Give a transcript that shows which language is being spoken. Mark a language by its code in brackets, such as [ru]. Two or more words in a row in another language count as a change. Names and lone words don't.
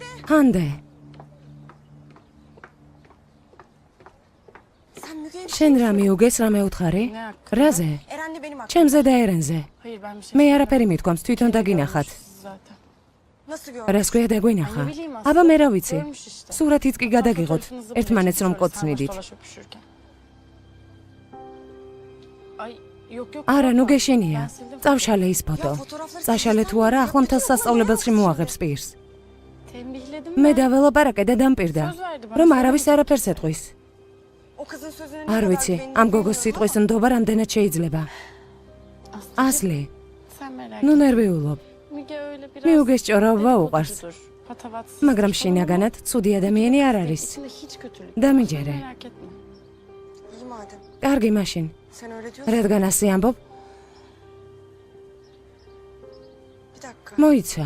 [ka] ჰანდე, [tr] Sen Müge'ye bir [ka] შენ რა მიუგეს, რა მეუთხარი? [tr] Ne hakkında? [ka] რაზე? [tr] Eren'le benim hakkım. [ka] ჩემზე და ერენზე. [tr] Hayır ben bir şey [ka] მე არაფერი მithქვამს, თვითონ დაგინახათ. [tr] zaten. Nasıl gördün? [ka] რას ქვია დაგვინახა? [tr] Ne bileyim [ka] აბა მე რა ვიცი? [tr] Görmüş işte. [ka] სურათიც კი გადაგიღოთ, [tr] Fotoğrafınızı [ka] ერთმანეთს რომ [tr] paylaştık, [ka] კოცნიდით. [tr] sarmaş dolaş öpüşürken. Ay yok yok. [ka] არა, ნუ [tr] korkma. [ka] გეშენია. [tr] Ben sildim. [ka] წავშალე ის ფოტო. [tr] fotoğrafları [ka] წაშალე თუ არა, ახლა მთელ სასწავლებელში მოაღებს პირს. [tr] Tembihledim [ka] მე [tr] ben. [ka] დაველაპარაკე და დამპირდა, [tr] Söz verdi bana. [ka] რომ არავის არაფერს ეთყვის. [tr] O kızın sözüne ne [ka] არ [tr] kadar [ka] ვიცი, [tr] güvendiğini [ka] ამ გოგოს [tr] bilmiyorum [ka] სიტყვის [tr] ama [ka] ნდობა რამდენად შეიძლება. [tr] Aslıcığım, [ka] ასლი, [tr] sen merak [ka] ნუ [tr] etme. [ka] ნერვიულობ. [tr] Müge öyle biraz [ka] მიუგეს ჭორაობა უყვარს. [tr] dedikoducudur, patavatsız, [ka] მაგრამ [tr] saçmalama. [ka] შინაგანად ცუდი ადამიანი არ არის. [tr] İçinde hiç kötülük. [ka] დამიჯერე. [tr] Merak etme. iyi madem. [ka] კარგი მაშინ. [tr] Sen öyle diyorsan. [ka] რადგან ასე ამბობ, [tr] Bir dakika. [ka] მოიცა.